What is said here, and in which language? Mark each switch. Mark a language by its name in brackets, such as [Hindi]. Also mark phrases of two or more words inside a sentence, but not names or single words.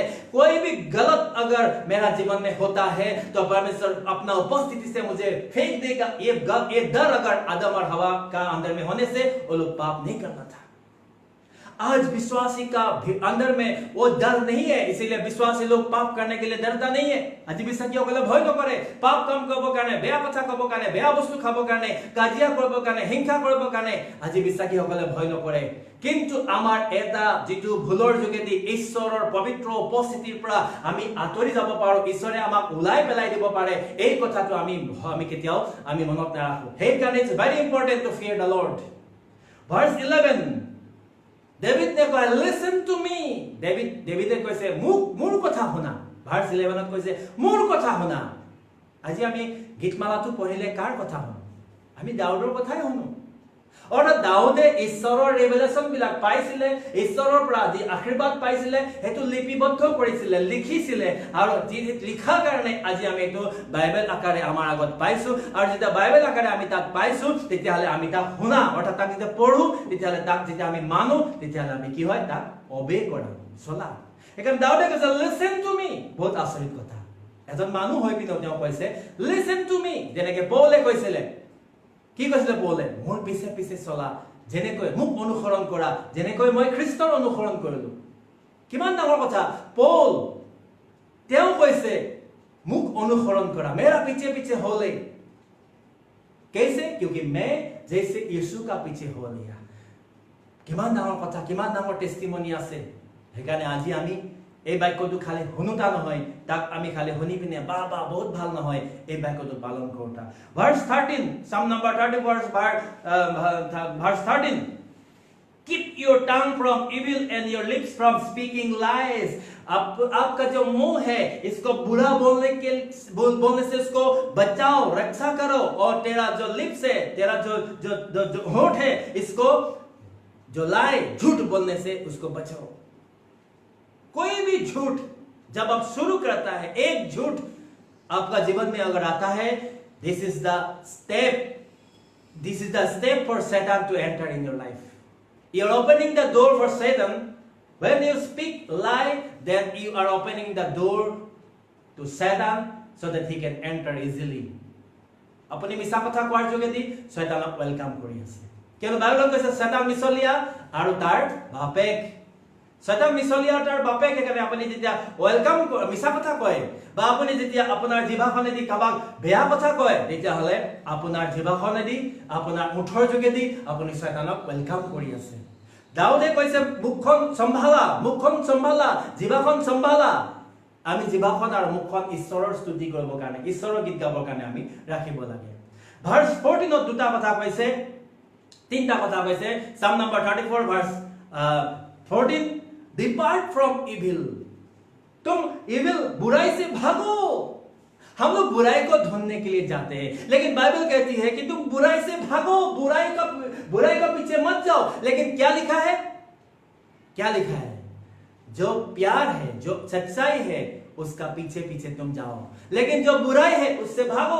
[Hindi] कोई भी गलत अगर मेरा जीवन में होता है तो परमेश्वर अपना उपस्थिति से मुझे फेंक देगा। ये डर अगर आदम और हवा का अंदर में होने से वो लोग पाप नहीं करना था। आज विश्वासी का अंदर में वो डर नहीं है, इसीलिए विश्वासी लोग पाप करने के लिए डरता नहीं है। [Assamese] আজি বিশ্বাসীসকলে ভয় নকৰে পাপ কাম কৰিবৰ কাৰণে, বেয়া কথা ক'বৰ কাৰণে, বেয়া বস্তু খাবৰ কাৰণে, কাজিয়া কৰিবৰ কাৰণে, হিংসা কৰিবৰ কাৰণে আজি বিশ্বাসীসকলে ভয় নকৰে। কিন্তু আমাৰ এটা যেটো ভুলৰ যোগেদি ঈশ্বৰৰ পবিত্ৰ উপস্থিতিৰ পৰা আমি আঁতৰি যাব পাৰো, ঈশ্বৰে আমাক উলাই পেলাই দিব পাৰে, এই কথাটো আমি কেতিয়াও মনত নাৰাখো। সেইকাৰণে [English] it's very important to fear the Lord. [Hindi] ভাৰ্স 11 डेविड ने कहा [English] listen to me. [Assamese] डेविडे কৈছে মোৰ কথা শুনা। ভাৰ্স 11 কৈছে মোৰ কথা শুনা। আজি আমি গীতমালাটো পঢ়িলে কাৰ কথা শুনো? আমি দাউদৰ কথাই শুনো। অৰ্থাৎ দাউদে ঈশ্বৰৰ ৰেভেলেশ্যন বিলাক পাইছিলে, ঈশ্বৰৰ পৰা যি আশীৰ্বাদ পাইছিলে সেইটো লিপিবদ্ধ কৰিছিলে, লিখিছিলে, আৰু যি লিখা কাৰণে আজি আমি এইটো বাইবেল আকাৰে আমাৰ আগত পাইছো। আৰু যেতিয়া বাইবেল আকাৰে আমি তাক পাইছো তেতিয়াহ'লে আমি তাক শুনা, অৰ্থাৎ তাক যেতিয়া পঢ়ো তেতিয়াহ'লে তাক যেতিয়া আমি মানো তেতিয়াহ'লে আমি কি হয় তাক অবে কৰা, চলা। সেইকাৰণে দাউদে কৈছে [English] listen to me. [Assamese] বহুত আচৰিত কথা, এজন মানুহ হৈ পিনেও তেওঁ কৈছে [English] listen to me. [Assamese] যেনেকে পৌলে কৈছিলে, কি কৈছিলে পৌলে? মোৰ পিছে পিছে চলা, যেনেকৈ মোক অনুসৰণ কৰা, যেনেকৈ মই খ্ৰীষ্টৰ অনুসৰণ কৰিলো। কিমান ডাঙৰ কথা। পৌল তেওঁ কৈছে মোক অনুসৰণ কৰা, [Hindi] मेरा पीछे पीछे हो ले। कैसे? क्योंकि मैं जैसे यीशु का पीछे हो लिया। [Assamese] কিমান ডাঙৰ কথা, কিমান ডাঙৰ টেষ্টিমনি আছে। সেইকাৰণে আজি আমি এই বাক্যটো খালি শুনোতা নহয়, তাক আমি খালি শুনি পিনে বা বহুত ভাল নহয়, এই বাক্যটো পালন কৰোতা। [English] verse 13, psalm number 30 verse 13, keep your tongue from evil and your lips from speaking lies। [Hindi] आपका जो मुंह है इसको बुरा बोलने से इसको बचाओ, रक्षा करो, और तेरा जो लिप्स है, तेरा जो होंठ है, इसको जो लाए झूठ बोलने से उसको बचाओ। कोई भी झूठ जब आप शुरू करता है, एक झूठ आपका जीवन में अगर आता है, [English] this is the step for Satan to enter in your life. you are opening the door for Satan. when you speak lie, then you are opening the door to Satan so that he can enter easily. [Assamese] আপুনি মিছা কথা कोৱাৰ যোগেদি শয়তানক ওয়েলকাম কৰি আছে। কিয়নো বাইবেলত কৈছে শয়তান মিছলীয়া আৰু তাৰ বাপেক। শয়তান মিছলীয়া তাৰ বাপেক। সেইকাৰণে আপুনি যেতিয়া ওয়েলকাম মিছা কথা কয় বা আপুনি যেতিয়া আপোনাৰ জিভাখনেদি কাবাক বেয়া কথা কয়, তেতিয়াহ'লে আপোনাৰ জিভাখনেদি, আপোনাৰ মুঠৰ যোগেদি আপুনি শয়তানক ওয়েলকাম কৰি আছে। দাউদে কৈছে মুখখন সম্ভালা, জিভাখন সম্ভালা। আমি জিভাখন আৰু মুখখন ঈশ্বৰৰ স্তুতি কৰিবৰ কাৰণে, ঈশ্বৰৰ গীত গাবৰ কাৰণে আমি ৰাখিব লাগে। ভাৰ্স 14 দুটা কথা কৈছে, তিনটা কথা কৈছে। [English] psalm number 34 verse 14, depart from evil. [Hindi] तुम इविल बुराई से भागो। हम लोग बुराई को ढूंढने के लिए जाते हैं, लेकिन बाइबल कहती है कि तुम बुराई से भागो, बुराई का पीछे मत जाओ। लेकिन क्या लिखा है? जो प्यार है, जो सच्चाई है, उसका पीछे पीछे तुम जाओ, लेकिन जो बुराई है उससे भागो।